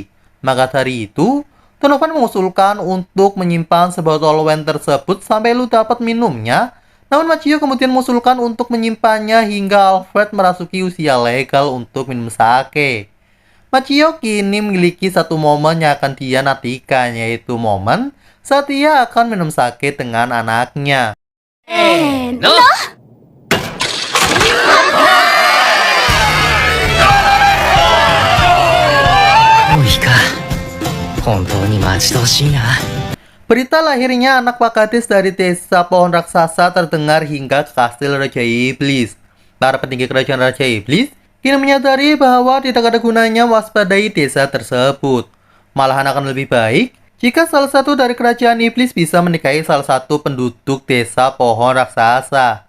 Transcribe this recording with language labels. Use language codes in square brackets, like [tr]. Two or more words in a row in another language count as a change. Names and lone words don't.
[id] Maka dari itu, Donovan mengusulkan untuk menyimpan sebotol wine tersebut sampai Lu dapat minumnya. Namun Machio kemudian mengusulkan untuk menyimpannya hingga Alfred merasuki usia legal untuk minum sake. Machio kini memiliki satu momen yang akan dia nantikan, yaitu momen saat ia akan minum sake dengan anaknya. [ja] No! もういいか。本当に待ち遠しいな。 [id] Berita lahirnya anak Pak Kades dari desa pohon raksasa terdengar hingga ke kastil Raja Iblis. Para petinggi kerajaan Raja Iblis kini menyadari bahwa tidak ada gunanya waspadai desa tersebut. Malahan akan lebih baik jika salah satu dari kerajaan Iblis bisa menikahi salah satu penduduk desa pohon raksasa.